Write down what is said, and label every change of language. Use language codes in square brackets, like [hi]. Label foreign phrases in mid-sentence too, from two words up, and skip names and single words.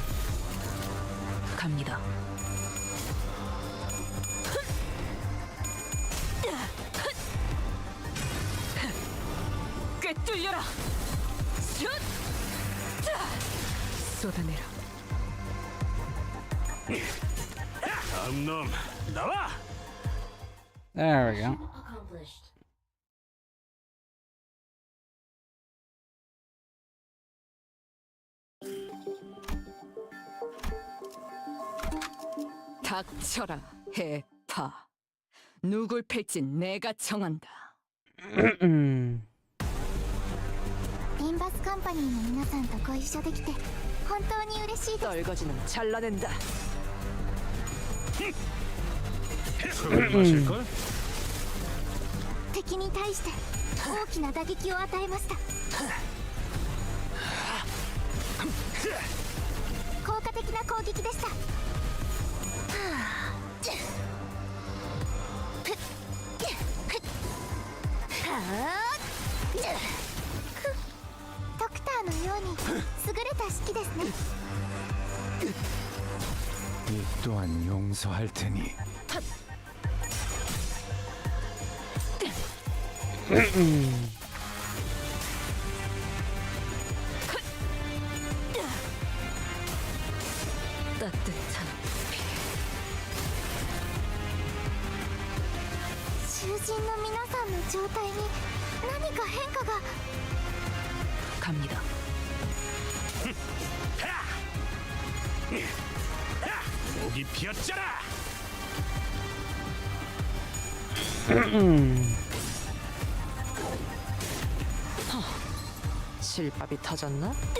[ko] 갑니다. 꿰뚫려라. 슛! 쏟아내라. 다음 놈 나와! [en] There we go. [ko] 닥쳐라, 해파. 누굴 팰진 내가 정한다. [ja] リンバスカンパニーの皆さんとご一緒できて本当に嬉しいです。 [ko] 떨거지는 잘라낸다. 속을 마실걸? [ja] 敵に対して大きな打撃を与えました。効果的な攻撃でした。ドクターのように優れた指揮ですね。 [ko] 이 또한 용서할 테니. 따뜻한 [ja] 囚人の皆さんの状態に何か変化が。 [ko] 갑니다. 목이 비었잖아. 실밥이 터졌나?